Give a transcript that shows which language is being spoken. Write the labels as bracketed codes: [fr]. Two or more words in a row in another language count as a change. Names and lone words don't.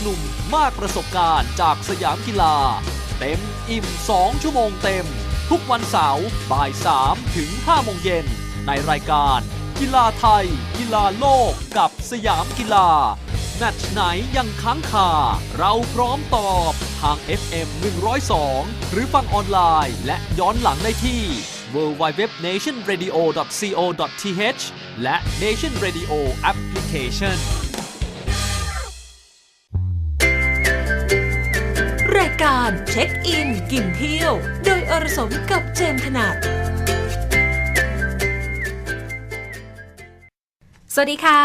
[th] นุ่มมากประสบการณ์จากสยามกีฬาเต็มอิ่ม2ชั่วโมงเต็มทุกวันเสาร์บ่าย 3 ถึง 5 โมงเย็นในรายการกีฬาไทยกีฬาโลกกับสยามกีฬาแมตช์ไหนยังค้างคาเราพร้อมตอบทาง FM 102 หรือฟังออนไลน์และย้อนหลังได้ที่ www.nationradio.co.th และ Nation Radio Application รายการเช็คอินกินเที่ยวโดยอรสมกับเจมส์ถนัดสวัสดีค่ะ